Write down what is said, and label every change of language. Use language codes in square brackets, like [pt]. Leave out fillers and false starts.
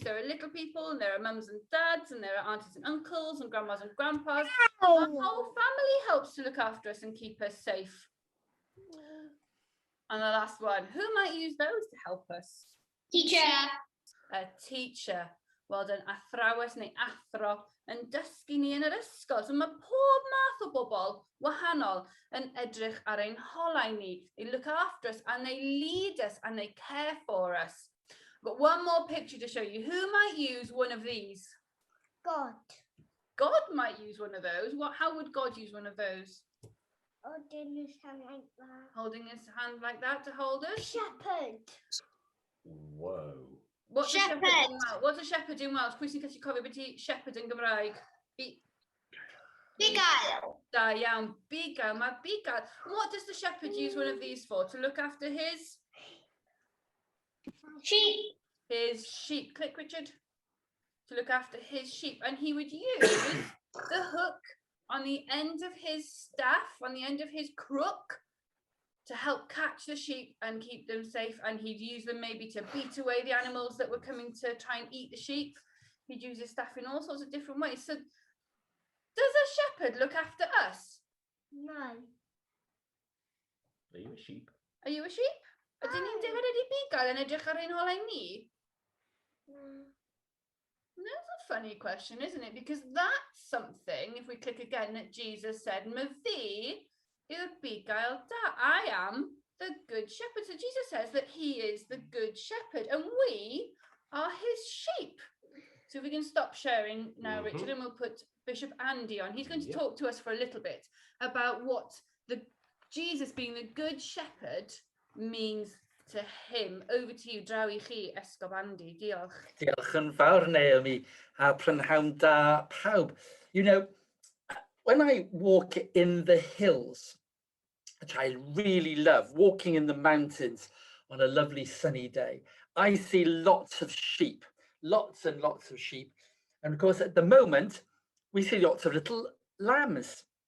[en] There are little people, and there are mums and dads, and there are aunties and uncles, and grandmas and grandpas. Our whole family helps to look after us and keep us safe. And the last one, who might use those to help us? Teacher. A teacher. Well done, [cy] athrawes neu athro yn dysgu ni yn yr ysgol. So mae pob math o bobl wahanol yn edrych ar ein holau ni. [en] They look after us and they lead us and they care for us. I've got one more picture to show you. Who might use one of these? God. God might use one of those. How would God use one of those? Holding his hand like that. Holding his hand like that to hold us? Shepherd. Whoa. What's Shepherd. What's a shepherd in Welsh? [cy] Pwy sy'n gallu cofio beth i shepherd yn Gymraeg? Bugail. Da iawn, Bugail. Mae Bugail. [en] What does the shepherd use one of these for? To look after his? Sheep. His sheep. Click, Richard. To look after his sheep. And he would use the hook on the end of his staff, on the end of his crook, to help catch the sheep and keep them safe. And he'd use them maybe to beat away the animals that were coming to try and eat the sheep. He'd use his staff in all sorts of different ways. So does a shepherd look after us? No. Are you a sheep? Are you a sheep? [cy] Ydyn ni'n defnyddio di Bugail yn edrych ar ein holau ni? [en] That's a funny question, isn't it? Because that's something, if we click again, that Jesus said, [cy] Myfi, yw'r Bugail da. [en] I am the good shepherd. So Jesus says that he is the good shepherd and we are his sheep. So if we can stop sharing now, Richard, and we'll put Bishop Andy on. He's going to talk to us for a little bit about what Jesus being the good shepherd means to him. Over to you, [cy] draw I chi, Esgob Andy. Diolch. Diolch yn fawr, Naomi, a prynhawn da pawb. [en] You know, when I walk in the hills, which I really love, walking in the mountains on a lovely sunny day, I see lots of sheep, lots and lots of sheep. And of course, at the moment, we see lots of little lambs.